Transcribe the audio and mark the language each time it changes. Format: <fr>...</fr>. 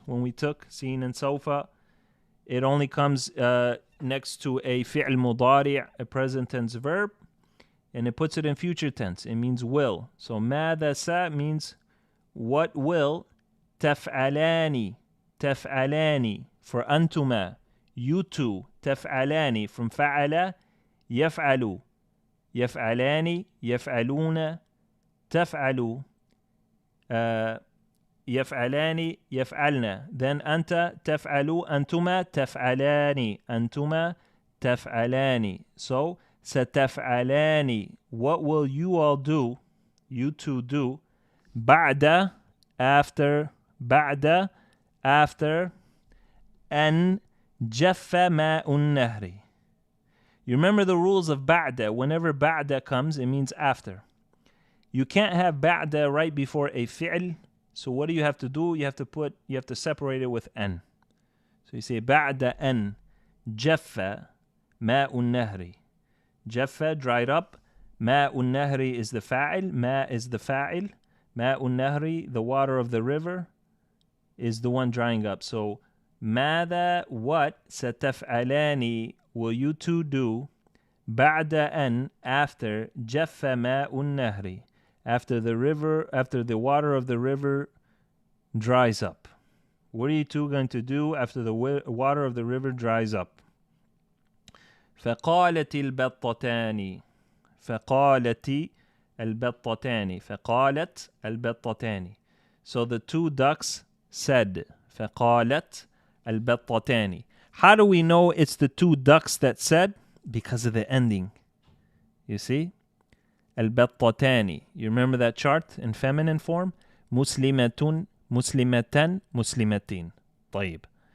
<en>When we took seen and sawfa, it only comes next to a fi'l mudari', a present tense verb, and it puts it in future tense. It means will. So</en> <ar>ماذا</ar> <en>sa means what will.</en> <ar>تفعلاني, تفعلاني</ar> <en>for</en> <ar>أنتما,</ar> <en>you two.</en> <ar>تفعلاني</ar> <en>from</en> <ar>فعل يفعل, يفعلان, يفعلون, تفعل, يفعلان, يفعلن.</ar> <en>Then</en> <ar>أنت تفعل, أنتما تفعلان, أنتما تفعلان.</ar> <en>So</en> <ar>ستفعلان,</ar> <en>what will you all do, you two do,</en> <ar>بعد,</ar> <en>after, بعد, after,</en> <ar>أن جف ماء النهر.</ar> <en>You remember the rules of ba'da. Whenever ba'da comes, it means after. You can't have ba'da right before a fi'l. So what do you have to do? You have to separate it with an. So you say</en> <ar>ba'da an jaffa ma'un nahri.</ar> <en>Jaffa, dried up. Ma'un nahri is the fa'il. Ma is the fa'il. Ma'un nahri, the water of the river, is the one drying up. So</en> <ar>ماذا,</ar> <en>what,</en> <ar>ستفعلان,</ar> <en>will you two do,</en> <ar>بعد أن,</ar> <en>after,</en> <ar>جف ماء النهر,</ar> <en>after the water of the river dries up. What are you two going to do after the water of the river dries up?</en> <ar>فقالت البطتان, فقالت البطتان, فقالت البطتان.</ar> <en>So the two ducks said,</en> <ar>فقالت البطتان.</ar> <en>How do we know it's the two ducks that said? Because of the ending. You see? البطتان. You remember that chart in feminine form?</en> <ar>مسلمة, مسلمتان, مسلمتين. طيب.</ar>